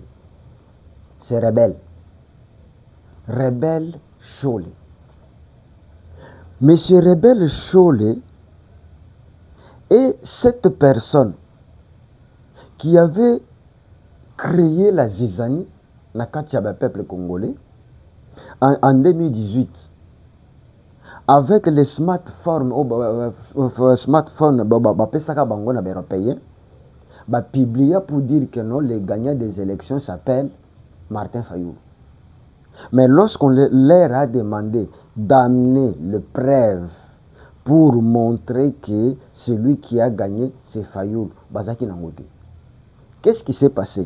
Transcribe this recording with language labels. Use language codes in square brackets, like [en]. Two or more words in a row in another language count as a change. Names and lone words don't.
[fr] C'est rebelle. Rebelle Cholé. Monsieur Rebelle Cholé est cette personne qui avait créé la zizanie [ln] na kati ya [fr] peuple congolais en 2018 avec les smartphones [ln] bapesaka bango na baeuropéen bapublia [fr] pour dire que non, le gagnant des élections s'appelle Martin Fayoulou. Mais lorsqu'on leur a demandé d'amener le preuve pour montrer que celui qui a gagné c'est Fayoulou, [ln] bazaki nangote. [fr] Qu'est-ce qui s'est passé?